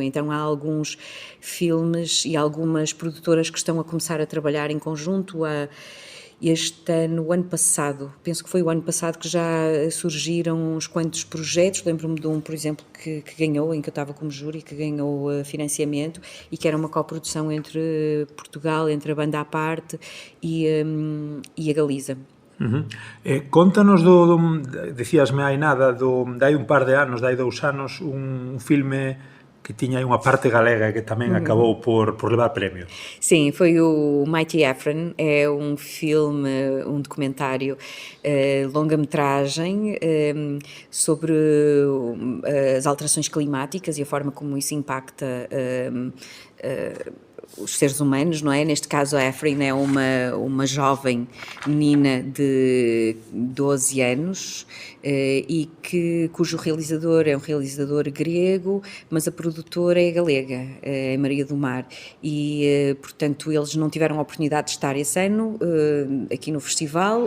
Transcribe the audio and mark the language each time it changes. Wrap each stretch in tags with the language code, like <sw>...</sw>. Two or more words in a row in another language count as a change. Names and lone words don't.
<pt>Então há alguns filmes e algumas produtoras que estão a começar a trabalhar em conjunto. O ano passado, penso que foi o ano passado, que já surgiram uns quantos projetos. Lembro-me de um, por exemplo, que ganhou, em que eu estava como júri, que ganhou financiamento e que era uma coprodução entre Portugal, entre a Banda à Parte e a Galiza.</pt> <gl>Contanos decíasme hai nada, dai un par de anos, dai 2 anos, un filme que tiña unha parte galega que tamén acabou por levar premio.</gl> <pt>Sim, foi o Mighty Efren, é um filme, um documentário longa-metragem sobre as alterações climáticas e a forma como isso impacta os seres humanos, não é? Neste caso a Afrin é uma jovem menina de 12 anos e cujo realizador é um realizador grego, mas a produtora é galega, é Maria do Mar, e portanto eles não tiveram a oportunidade de estar esse ano aqui no festival.</pt>